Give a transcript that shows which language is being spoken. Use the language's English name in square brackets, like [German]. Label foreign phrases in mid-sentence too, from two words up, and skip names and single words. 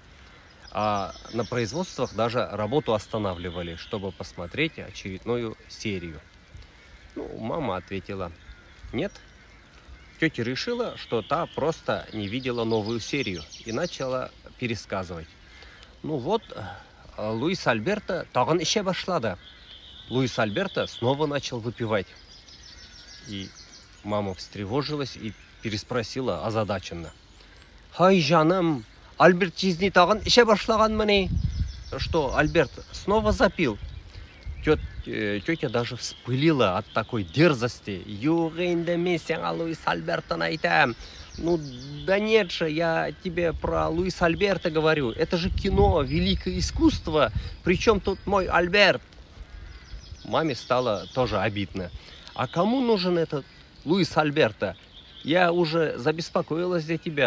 [Russian] А на производствах даже работу останавливали, чтобы посмотреть очередную серию. Мама ответила нет. Тетя решила, что та просто не видела новую серию и начала пересказывать. [Tatar] Луис Альберто тагын эчә башлады. [Russian] Луис Альберто снова начал выпивать. И мама встревожилась и переспросила озадаченно: [Tatar] «Хай, жаным, Альберт жизни тагын эчә башлаганмыни?» [Russian] Что, Альберт снова запил? Тетя даже вспылила от такой дерзости. [Tatar] «Юк инде мен сиңа Луис Альбертоны әйтәм». [Russian] Да нет же, я тебе про Луис Альберто говорю. Это же кино, великое искусство. Причем тут мой Альберт? Маме стало тоже обидно. А кому нужен этот Луис Альберто? Я уже забеспокоилась за тебя.